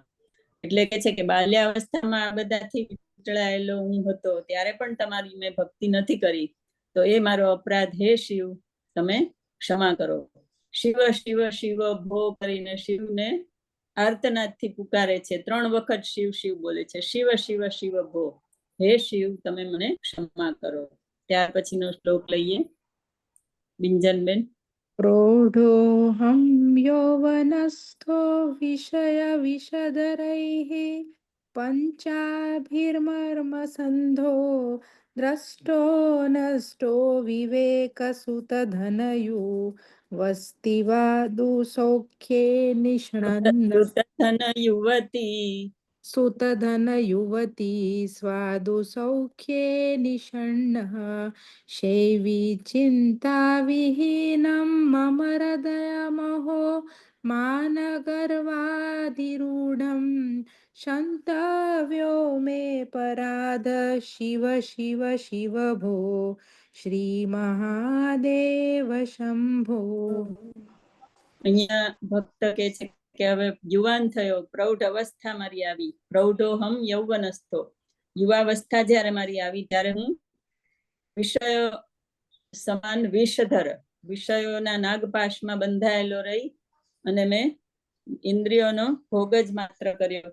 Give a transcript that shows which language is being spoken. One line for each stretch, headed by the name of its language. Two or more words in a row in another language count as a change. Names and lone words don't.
Gujarati: એટલે કે છે કે બાલ્યાવસ્થામાં આ બધાથી વિચળાયેલો હું હતો, ત્યારે પણ તમારી મેં ભક્તિ નથી કરી, તો એ મારો અપરાધ, હે શિવ તમે ક્ષમા કરો.
Sanskrit: શિવ શિવ શિવ ભો
Gujarati: કરીને શિવને આર્તનાદથી પુકારે છે. 3 વખત શિવ શિવ બોલે છે.
Sanskrit: શિવ શિવ શિવ ભો,
Gujarati: હે શિવ તમે મને ક્ષમા કરો. ત્યાર પછીનો શ્લોક લઈએ બિંજનબેન.
Sanskrit: प्रौढोऽहं यौवनस्थो विषयविषधरैः पञ्चाभिर्मर्मसन्धो द्रष्टो नष्टो विवेकसुतधनयु वस्तिवा दुःसौख्ये निष्णन्न ધન યુવતી सुतधनयुवती स्वादु सौख्ये निषण्णः शैवी चिन्ताविहीनं मम हृदयमहो मानगर्वादिरूढं क्षन्तव्यो मे पराध शिव शिव शिव भो श्रीमहादेव शम्भो।
Gujarati: અહીંયા ભક્ત કે છે કે હવે યુવાન થયો, પ્રૌઢ અવસ્થા મારી આવી.
Sanskrit: પ્રૌઢોહમ યૌવનસ્થો,
Gujarati: યુવાવસ્થા જ્યારે મારી આવી ત્યારે હું વિષયો સમાન વિષધર, વિષયોના નાગપાશમાં બંધાયેલો રહી અને મેં ઇન્દ્રિયોનો ભોગ જ માત્ર કર્યો.